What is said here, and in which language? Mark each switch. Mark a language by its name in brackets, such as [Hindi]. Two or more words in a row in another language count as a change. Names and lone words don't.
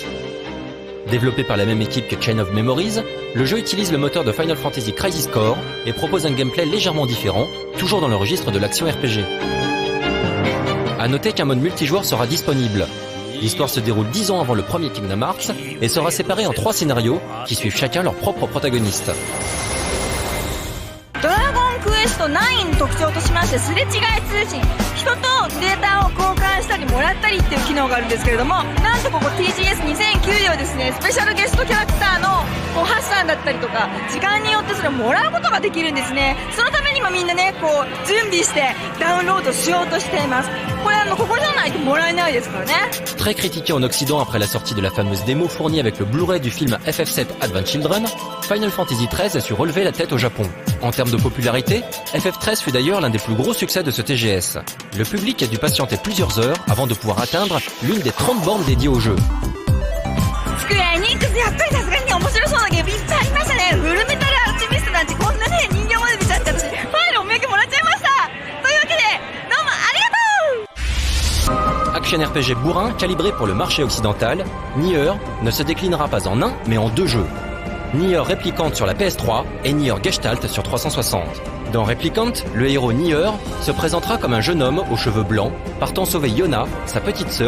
[French] Développé par la même équipe que Chain of Memories, le jeu utilise le moteur de Final Fantasy Crisis Core et propose un gameplay légèrement différent, toujours dans le registre de l'action RPG. A noter qu'un mode multijoueur sera disponible. L'histoire se déroule 10 ans avant le premier Kingdom Hearts et sera séparée en 3 scénarios qui suivent chacun leur propre protagoniste. [Japanese] クエスト9の特徴としましてすれ違い通信、人とデータを交換したりもらったりっていう機能があるんですけれども、なんとここ TGS2009 ではですね、スペシャルゲストキャラクターのハッサンだったりとか時間によってそれをもらうことができるんですね。そのために今みんなねこう準備してダウンロードしようとしています。これここじゃないともらえないですからね。 [French] Très critiqué en Occident après la sortie de la fameuse démo fournie avec le Blu-ray du film FF7 Advent Children, Final Fantasy XIII a su relever la tête au Japon. En termes de popularité, FF13 fut d'ailleurs l'un des plus gros succès de ce TGS. Le public a dû patienter plusieurs heures avant de pouvoir atteindre l'une des 30 bornes dédiées au jeu. [Japanese] Square Enix やっぱりさすがに面白そうなゲームいっぱいありましたね。フルメタルアルチミストなんてこんなね人形まで見ちゃって私ファイルお土産もらっちゃいました。というわけでどうもありがとう。 [French] Action RPG bourrin calibré pour le marché occidental, Nier ne se déclinera pas en un mais en 2 jeux. Nier Replicant sur la PS3 et Nier Gestalt sur 360. Dans Replicant, le héros Nier se présentera comme un jeune homme aux cheveux blancs, partant sauver Yona, sa petite sœur.